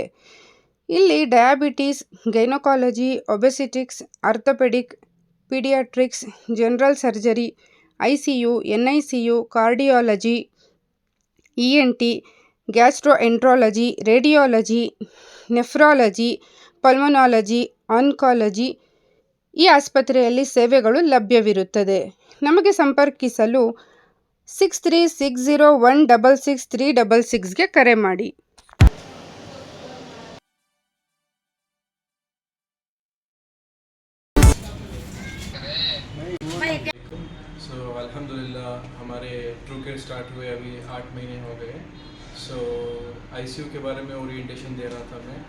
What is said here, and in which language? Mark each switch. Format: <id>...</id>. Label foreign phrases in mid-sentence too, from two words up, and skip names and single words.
<kn>ಇಲ್ಲಿ</kn> <en>diabetes, gynaecology, obstetrics, orthopedic, pediatrics, general surgery, ICU, NICU, cardiology, ENT, gastroenterology, radiology, nephrology, pulmonology, oncology</en> <kn>ಈ ಆಸ್ಪತ್ರೆಯಲ್ಲಿ ಸೇವೆಗಳು ಲಭ್ಯವಿರುತ್ತದೆ. ನಮಗೆ ಸಂಪರ್ಕಿಸಲು 6360166366ಗೆ ಕರೆ ಮಾಡಿ.</kn> <hi>अल्हम्दुलिल्लाह हमारे ट्रू केयर स्टार्ट हुए अभी 8 महीने हो गए. ICU के बारे में ओरिएंटेशन दे रहा था मैं.</hi>